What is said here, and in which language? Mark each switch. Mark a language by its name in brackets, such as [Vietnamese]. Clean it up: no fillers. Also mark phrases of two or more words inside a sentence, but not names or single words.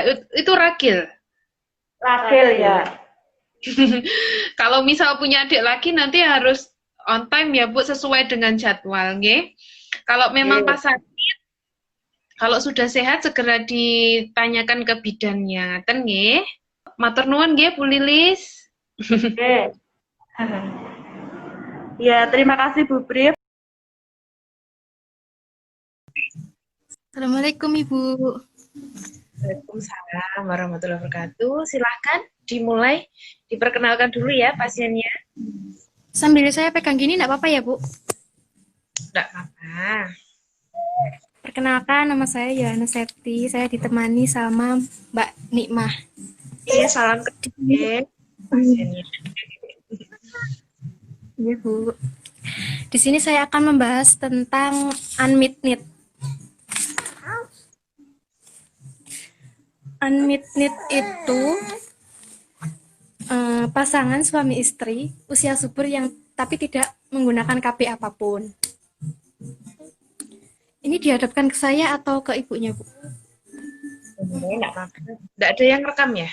[Indonesian] Itu ragil. Ragil ya. Kalau misal punya adik lagi nanti harus [English] on time [Indonesian] ya Bu, sesuai dengan jadwal, nggih. Kalau memang pas sakit, kalau sudah sehat segera ditanyakan ke bidannya, [Javanese] ten nggih. Matur nuwun nggih Bu Lilis. [Indonesian] Oke. Ya, terima kasih Bu Brief. Assalamualaikum Ibu. [Arabic] وعليكم السلام ورحمة الله وبركاته. [Indonesian] Silahkan dimulai, diperkenalkan dulu ya pasiennya. Sambil saya pegang gini enggak apa-apa ya Bu? Enggak apa-apa. Perkenalkan, nama saya Yohana Septi. Saya ditemani sama Mbak Nikmah. Iya, salam ke pasiennya. Iya, Bu. Di sini saya akan membahas tentang [English] unmet need. Unmet need [Indonesian] itu pasangan suami istri usia subur yang tapi tidak menggunakan KB apapun. Ini dihadapkan ke saya atau ke ibunya, Bu? Nggak ada yang rekam ya?